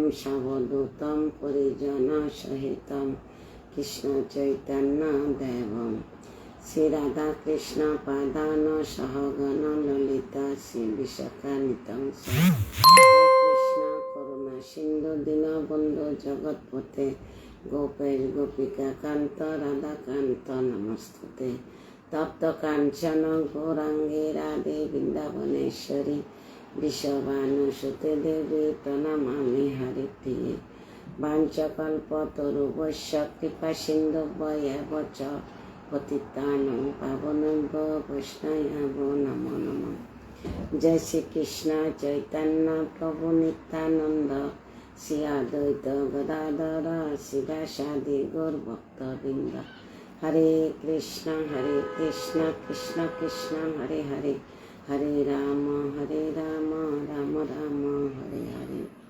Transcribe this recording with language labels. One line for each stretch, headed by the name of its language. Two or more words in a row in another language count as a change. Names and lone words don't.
Sanskrit: सावधूतं परिजन सहितं कृष्ण चैतन्य देवं श्री राधा कृष्ण पादान सहगण ललिता श्री विशाखान्वितं कृष्ण करुणा सिन्धु दीनबन्धु जगत्पते गोपेश गोपिका कान्त राधाकान्त नमस्तुते। तप्त काञ्चन गौराङ्गी राधे वृन्दावनेश्वरी विश्वभानुसुते देवी प्रणमामि हरिप्रिये। वाञ्छाकल्पतरुभ्यश्च कृपा सिन्धुभ्य एव च पतितानां पावनेभ्यो वैष्णवेभ्यो नमो नमः।
Bangla: জয় শ্রী কৃষ্ণ চৈতন্য প্রভু নিত্যানন্দ শ্রী অদ্বৈত গদাধর শিবাসাদি গৌর ভক্তবৃন্দ।
Sanskrit: হরে কৃষ্ণ কৃষ্ণ কৃষ্ণ হরে হরে, হরে রাম রাম রাম হরে হরে।